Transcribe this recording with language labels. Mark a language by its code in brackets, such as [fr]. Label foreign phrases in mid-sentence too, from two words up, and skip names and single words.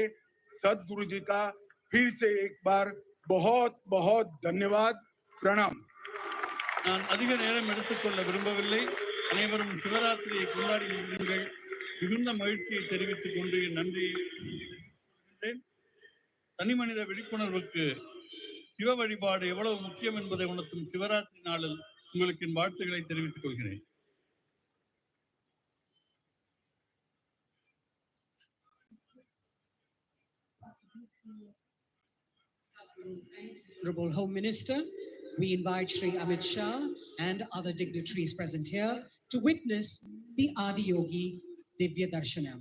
[hi] सदगुरु जी का फिर से एक बार बहुत बहुत धन्यवाद, प्रणाम. [ta] நான் அதிக நேரம் எடுத்துக்கொள்ள விரும்பவில்லை. அனைவரும் சிவராத்திரியை கொண்டாடி முடியுங்கள். மிகுந்த மகிழ்ச்சியை தெரிவித்துக் கொண்டு என் நன்றியை தனி மனித விழிப்புணர்வுக்கு சிவ வழிபாடு எவ்வளவு முக்கியம் என்பதை உணர்த்தும் சிவராத்திரி நாளில் உங்களுக்கு என் வாழ்த்துக்களை தெரிவித்துக் கொள்கிறேன். [en] Honorable Home Minister, we invite Shri Amit Shah and other dignitaries present here to witness the Adi Yogi Divya Darshanam.